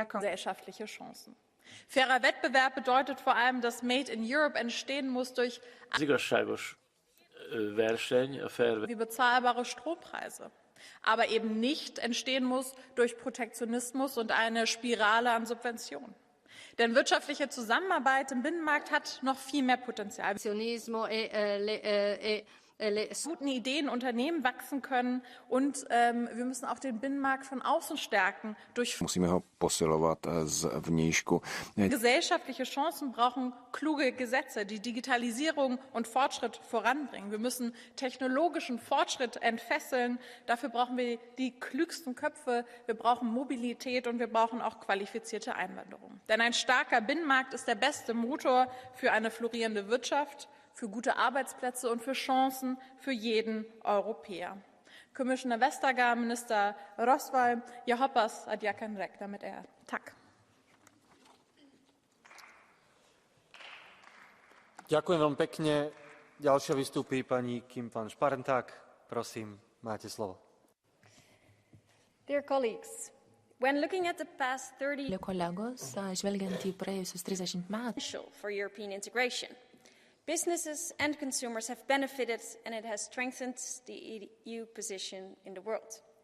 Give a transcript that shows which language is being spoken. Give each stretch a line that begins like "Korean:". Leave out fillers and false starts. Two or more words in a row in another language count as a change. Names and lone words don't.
German: gesellschaftliche Chancen. Fairer Wettbewerb bedeutet vor allem, dass
English: Made in Europe
German: entstehen muss durch wie bezahlbare Strompreise, aber eben nicht entstehen muss durch Protektionismus und eine Spirale an Subventionen. Denn wirtschaftliche Zusammenarbeit im Binnenmarkt hat noch viel mehr Potenzial. Guten Ideen, Unternehmen wachsen können und wir müssen auch den Binnenmarkt von außen stärken.
Czech: Musíme ho posilovat zvnějšku.
German: Gesellschaftliche Chancen brauchen kluge Gesetze, die Digitalisierung und Fortschritt voranbringen. Wir müssen technologischen Fortschritt entfesseln. Dafür brauchen wir die klügsten Köpfe, wir brauchen Mobilität und wir brauchen auch qualifizierte Einwanderung. Denn ein starker Binnenmarkt ist der beste Motor für eine florierende Wirtschaft, für gute Arbeitsplätze und für Chancen für jeden Europäer.
Swedish: Commissioner Vestager, Minister Rosval, ja hoppas att jag kan räkna med er. Tack.
Slovak: Ďakujem veľmi pekne. Ďalšia vystúpi pani Kim van Sparentak. Prosím, máte slovo.
English: Dear colleagues, when looking at the past 30 years for European integration, businesses and consumers have benefited, and it has strengthened the EU position in the world.